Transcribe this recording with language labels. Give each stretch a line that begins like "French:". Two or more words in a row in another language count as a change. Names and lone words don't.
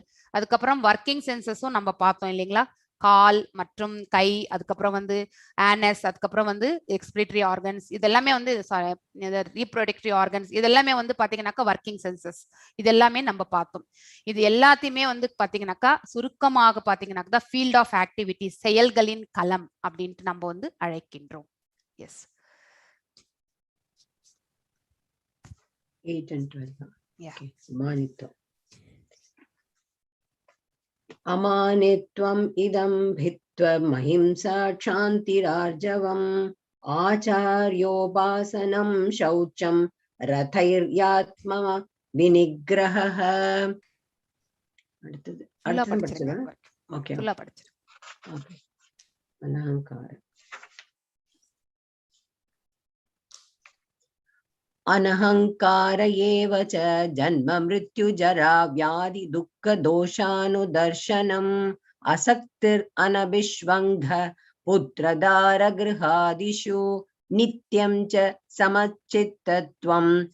Tamil: அதுக்கப்புறம்
English: working senses
Tamil: நம்ம பார்த்தோம் இல்லைங்களா, கால் மற்றும் கை, அதுக்கப்புறம் வந்து ஆனஸ், அதுக்கப்புறம் வந்து
English: excretory organs,
Tamil: இதெல்லாமே வந்து
English: reproductory organs,
Tamil: இதெல்லாமே வந்து பாத்தீங்கன்னாக்கா
English: working senses.
Tamil: இது எல்லாமே நம்ம பார்த்தோம். இது எல்லாத்தையுமே வந்து பாத்தீங்கன்னாக்கா சுருக்கமாக பாத்தீங்கன்னாக்கா
English: field of activity
Tamil: செயல்களின் களம் அப்படின்ட்டு நம்ம வந்து அழைக்கின்றோம். எஸ்
English: 8 and 12. Yeah. Okay. Amanitvam.
Sanskrit: अमानित्वम् अदम्भित्वम् अहिंसा क्षान्तिरार्जवम् आचार्योपासनं शौचं स्थैर्यमात्मविनिग्रहः.
Tamil: அடுத்தது ஃபுல்லா அடுத்தது படிச்சிருங்க. படிச்சதா? ஓகே ஃபுல்லா படிச்சிருங்க. ஓகே.
Sanskrit: அனஹங்காரம் अनहंकार एव च जन्म मृत्यु जरा व्याधि दुःख दोषानुदर्शनम् असक्तिर् अनभिष्वङ्ग पुत्रदार गृहादिषु नित्यं च समचित्तत्वम्